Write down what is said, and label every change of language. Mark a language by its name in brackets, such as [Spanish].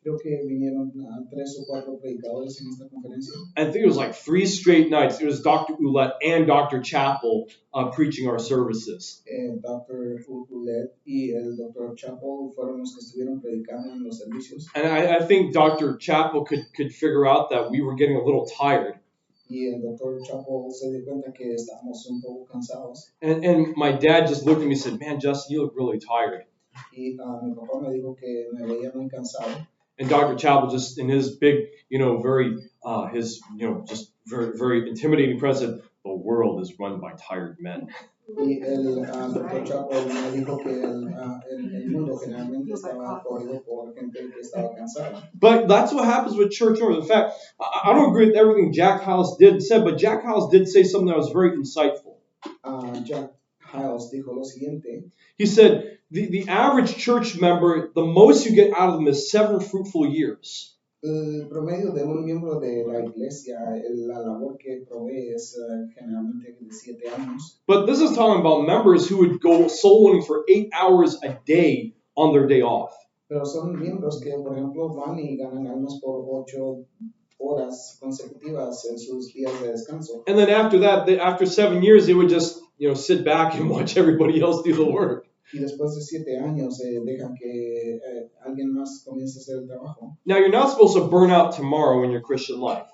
[Spanish] Creo que vinieron 3 o 4 predicadores en esta conferencia. [English] I think it was like 3 straight nights. It was Dr. Ouellette and Dr. Chappell preaching our services. [Spanish] Dr. Ouellette y el Dr. Chappell fueron los que estuvieron predicando en los servicios. [English] And I think Dr. Chappell could figure out that we were getting a little tired. [Spanish] Y el Dr. Chappell se dio cuenta que estábamos un poco cansados. [English] And my dad just looked at me and said, "Man, Justin, you look really tired." [Spanish] Y mi papá me dijo que me veía muy cansado. [English] And Dr. Chappell just in his big, very, just very, very intimidating presence, the world is run by tired men. [Spanish] Y el Dr. Chappell me dijo que el mundo generalmente estaba corrido por gente que estaba cansada. [English] But that's what happens with church owners. In fact, I don't agree with everything Jack Hyles did and said, but Jack Hyles did say something that was very insightful. [Spanish] Jack Hyles dijo lo siguiente. [English] He said, the average church member, the most you get out of them is 7 fruitful years. [Spanish] El promedio de un miembro de la iglesia, la labor que provee es generalmente de 7 años. [English] But this is talking about members who would go soul winning for 8 hours a day on their day off. [Spanish] Pero son miembros que, por ejemplo, van y ganan almas por 8 horas consecutivas en sus días de descanso. [English] And then after that, after 7 years, they would just, sit back and watch everybody else do the work. [Spanish] Y después de 7 años dejan que alguien más comience a hacer el trabajo. [English] Now, you're not supposed to burn out tomorrow in your Christian life.